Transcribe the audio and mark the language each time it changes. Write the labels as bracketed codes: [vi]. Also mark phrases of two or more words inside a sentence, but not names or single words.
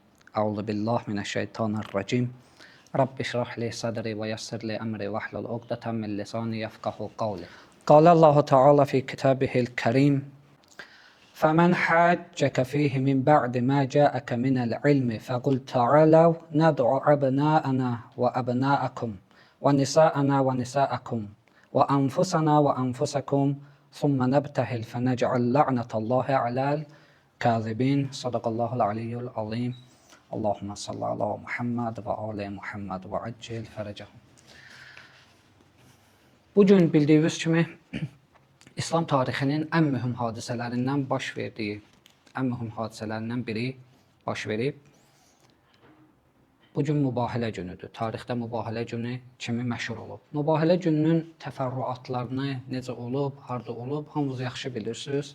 [ar] أعوذ بالله من الشيطان الرجيم. رب اشرح لي صدري ويسر لي أمري واحلل عقدة من لساني يفقه قولي. الله تعالى في كتابه الكريم. فمن حاجك فيه من بعد ما جاءك من العلم فقل تعالوا ندعو أبناءنا وأبناءكم ونساءنا ونساءكم وأنفسنا وأنفسكم ثم نبتهل فنجعل لعنة الله على الكاذبين. صدق الله العلي العظيم. اللهم صل على محمد وآل محمد وعجل فرجهم. [az] Bugün bildiğiniz kimi İslam tarixinin ən mühüm hadisələrindən biri baş verib. Bugün mübahilə günüdür. Tarixdə mübahilə günü kimi məşhur olub. Mübahilə gününün təfərrüatlarını, necə olub, harda olub, hamınız yaxşı bilirsiniz.